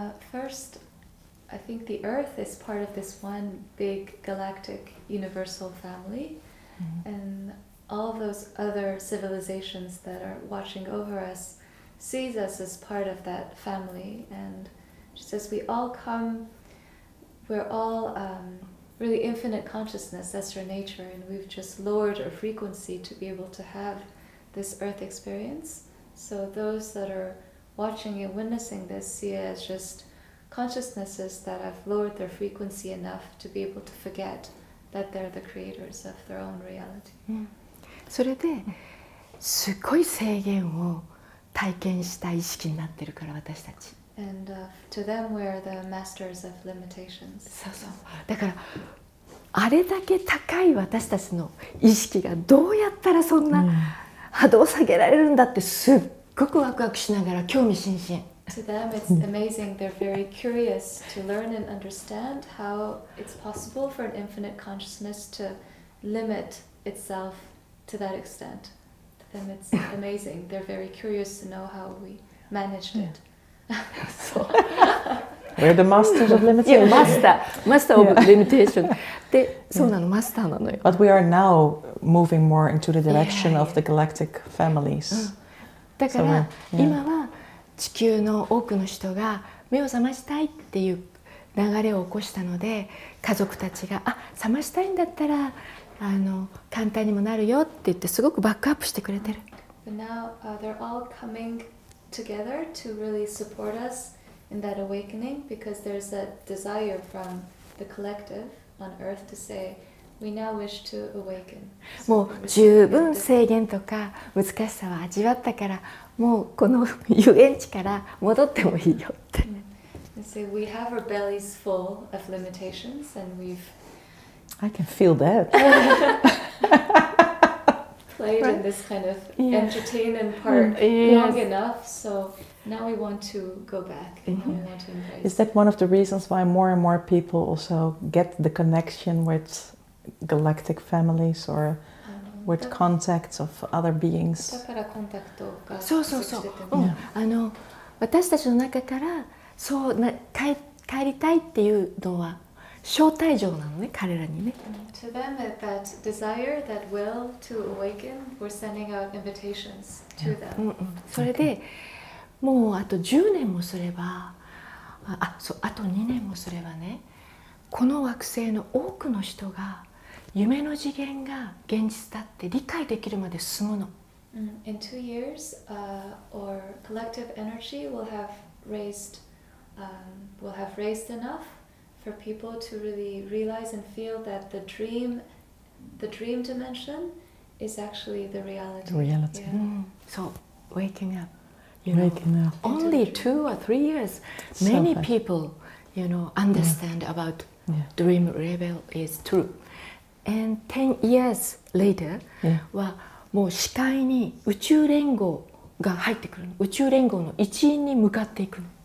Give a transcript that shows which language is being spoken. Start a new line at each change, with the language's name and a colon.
English: First, I think the Earth is part of this one big galactic universal family, and all those other civilizations that are watching over us sees us as part of that family, and just as we all come, we're all really infinite consciousness, that's our nature, and we've just lowered our frequency to be able to have this Earth experience. So those that are watching and witnessing this see it as just consciousnesses that have lowered their frequency enough to be able to forget that they're the creators of their own reality.
Japanese: それですごい制限を体験した意識になってるから私たち。
English: And to them we're the masters of limitations.
Japanese: そうそう。だからあれだけ高い私たちの意識がどうやったらそんな波動を下げられるんだってすっごくワクワクしながら興味津々。
English: To them it's amazing. They're very curious to learn and understand how it's possible for an infinite consciousness to limit itself to that extent. To them it's amazing. They're very curious to know how we managed it. We're the masters of limitation. Master of limitation.
Japanese: で、そうなの、マスターなのよ。
English: But we are now moving more into the direction of the galactic families.
Japanese: だから今は地球の多くの人が目を覚ましたいっていう流れを起こしたので、家族たちが覚ましたいんだったら簡単にもなるよって言ってすごくバックアップしてくれてる。
English: But now they're all coming together to really support us in that awakening, because there's a desire from the collective on Earth to say, we now wish to awaken.
Japanese: もう十分制限とか難しさは味わったからもうこの遊園地から戻ってもいいよって。
English: So we have our bellies full of limitations, and we've I can feel that. played in this kind of entertainment part long enough, so now we want to go back. We want to embrace. Is that one of the reasons why more and more people also get the connection with galactic families or with contacts of other beings?
Japanese: だからコンタクトがそうそうそう。私たちの中からそう帰りたいっていうのは招待状なのね、彼らにね。
English: To them, that desire, that will to awaken, we're sending out invitations to them.
Japanese: それでもうあと10年もすれば、あと2年もすればね、この惑星の多くの人が夢の次元が現実だって理解できるまで進むの。
English: In 2 years, our collective energy will have raised enough for people to really realize and feel that the dream dimension is actually the reality. The reality. So waking up. Waking up. Only 2 or 3 years. Many people, understand about dream level is true. And 10 years later
Japanese: はもう視界に宇宙連合が入ってくるの。宇宙連合の一員に向かっていくの。